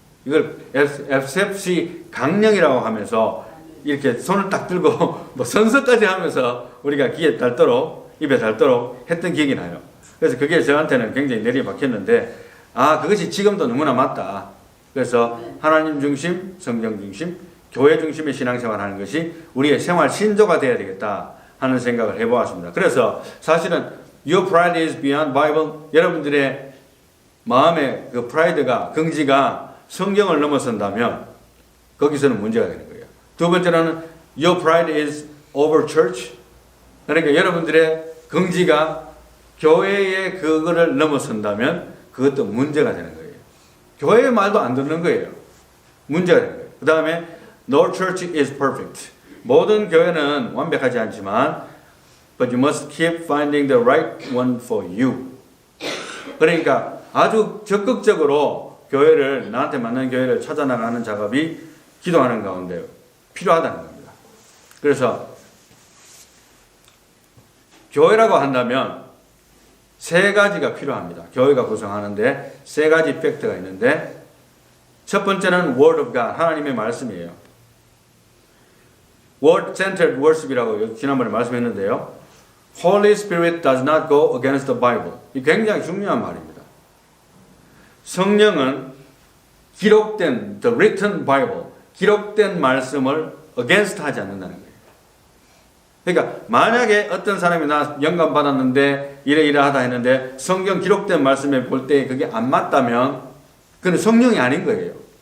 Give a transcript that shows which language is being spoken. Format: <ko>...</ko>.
<ko>이걸 SFC 강령이라고 하면서 이렇게 손을 딱 들고 뭐 선서까지 하면서 우리가 귀에 닳도록 입에 닳도록 했던 기억이 나요. 그래서 그게 저한테는 굉장히 내리 박혔는데 그것이 지금도 너무나 맞다. 그래서 하나님 중심, 성경 중심, 교회 중심의 신앙생활 하는 것이 우리의 생활 신조가 되어야 되겠다 하는 생각을 해보았습니다. 그래서 사실은</ko> <en>Your pride is beyond Bible.</en> <ko>여러분들의 마음의 그 프라이드가, 긍지가 성경을 넘어선다면 거기서는 문제가 되는 거예요. 두 번째로는</ko> <en>Your pride is over church.</en> <ko>그러니까 여러분들의 긍지가 교회의 그거를 넘어선다면 그것도 문제가 되는 거예요. 교회의 말도 안 듣는 거예요. 문제가 되는 거예요. 그 다음에</ko> <en>No church is perfect.</en> <ko>모든 교회는 완벽하지 않지만</ko> <en>But you must keep finding the right one for you.</en> <ko>그러니까 아주 적극적으로 교회를, 나한테 맞는 교회를 찾아나가는 작업이 기도하는 가운데 필요하다는 겁니다. 그래서 교회라고 한다면 세 가지가 필요합니다. 교회가 구성하는데 세 가지 팩트가 있는데 첫 번째는 Word of God, 하나님의 말씀이에요. Word-centered worship이라고 지난번에 말씀했는데요.</ko> <en>Holy Spirit does not go against the Bible.</en> <ko>이 굉장히 중요한 말입니다. 성령은 기록된</ko> <en>the written Bible,</en> <ko>기록된 말씀을 against 하지 않는다는 거예요. 그러니까 만약에 어떤 사람이 나 영감 받았는데 이래 하다 했는데 성경 기록된 말씀에 볼 때 그게 안 맞다면 그건 성령이 아닌 거예요.</ko>